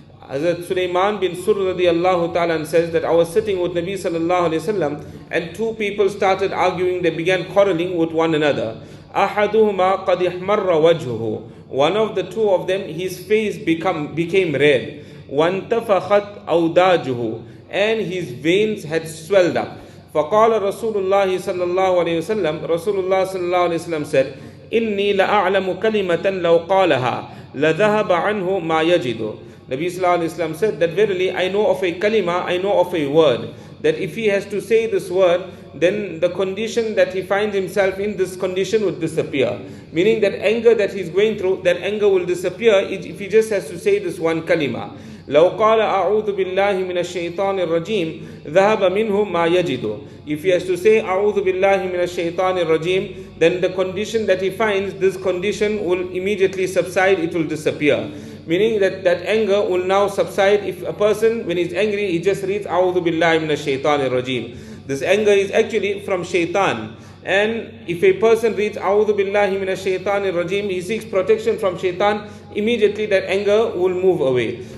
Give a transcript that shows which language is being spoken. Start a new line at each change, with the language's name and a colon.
English: Hazrat Sulaiman bin Surd radiallahu ta'ala says that I was sitting with Nabi sallallahu alayhi wasallam and two people started arguing. They began quarreling with one another.
Arabic: أحدهما قد احمر وجهه.
English: One of the two of them, his face became red.
Arabic: وانتفخت أوداجه.
English: And his veins had swelled up.
Arabic: فقال رسول الله صلى الله عليه وسلم,
English: Rasulullah sallallahu alayhi wasallam said,
Arabic: إني لأعلم كلمة لو قالها لذهب عنه ما يجد.
English: Nabi sallallahu alayhi wasallam said that verily I know of a kalima, I know of a word, that if he has to say this word, then the condition that he finds himself in, this condition would disappear. Meaning that anger that he's going through, that anger will disappear if he just has to say this one kalima.
Arabic: لو قال أعوذ بالله من الشيطان الرجيم ذهب منه ما يجد.
English: If he has to say
Arabic: أعوذ بالله من الشيطان الرجيم,
English: then the condition that he finds, this condition will immediately subside, it will disappear. Meaning that anger will now subside. If a person, when he's angry, he just reads
Arabic: أعوذ بالله من الشيطان الرجيم.
English: This anger is actually from shaitan. And if a person reads
Arabic: أعوذ بالله من الشيطان الرجيم,
English: he seeks protection from shaitan, immediately that anger will move away.